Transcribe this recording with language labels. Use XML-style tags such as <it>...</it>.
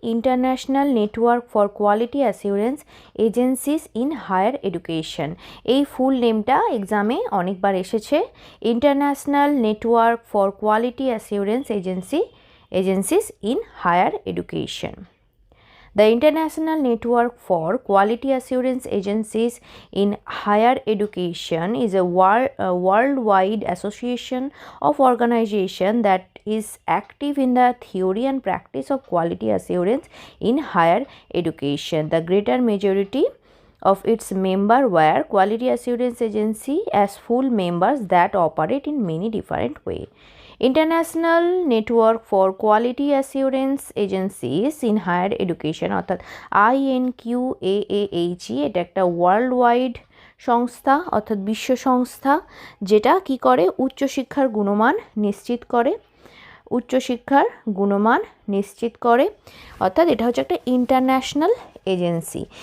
<en>International network for quality assurance agencies in higher education.</en> <bn>এই ফুল নেমটা এক্সামে অনেকবার এসেছে, international network for quality assurance agencies in higher education.</bn> <en>The International Network for Quality Assurance Agencies in Higher Education is a worldwide association of organizations that is active in the theory and practice of quality assurance in higher education. The greater majority of its members were quality assurance agency as full members that operate in many different ways.</en> <bn>International network for quality assurance agencies in higher education অর্থাৎ INQAAHE, এটা একটা world wide সংস্থা অর্থাৎ বিশ্ব সংস্থা, যেটা কি করে উচ্চশিক্ষার গুণমান নিশ্চিত করে, উচ্চশিক্ষার গুণমান নিশ্চিত করে, অর্থাৎ এটা হচ্ছে একটা ইন্টারন্যাশনাল এজেন্সি।</bn>